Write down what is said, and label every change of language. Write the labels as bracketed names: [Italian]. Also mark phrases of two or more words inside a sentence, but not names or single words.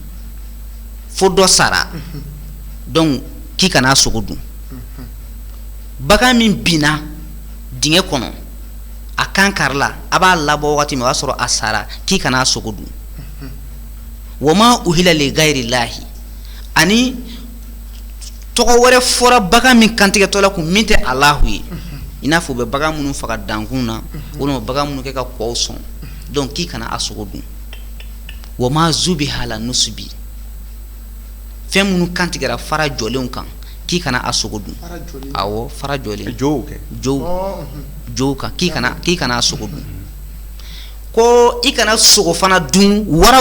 [Bambara] fo dɔ sara donc k'i kana sogo dun bagan min binna dingɛ kɔnɔ a kan karila a b'a labɔ wagati min o y'a sɔrɔ a sara k'i kana sogo dun [Arabic] وما أهل لغير الله [Bambara] ani tɔgɔ wɛrɛ fɔra bagan min kantigɛtɔ la kun min tɛ Alahu ye i n'a fɔ u bɛ bagan minnu faga dankun na walima bagan minnu kɛ ka kɔw sɔn donc k'i kana a sogo dun [Arabic] وما ذبح على النصب [Bambara] fɛn minnu kantigɛra fara jɔlenw kan k'i kana a sogo dun awɔ fara jɔlen jow kan k'i kana a sogo dun ko i kana sogo fana dun waraw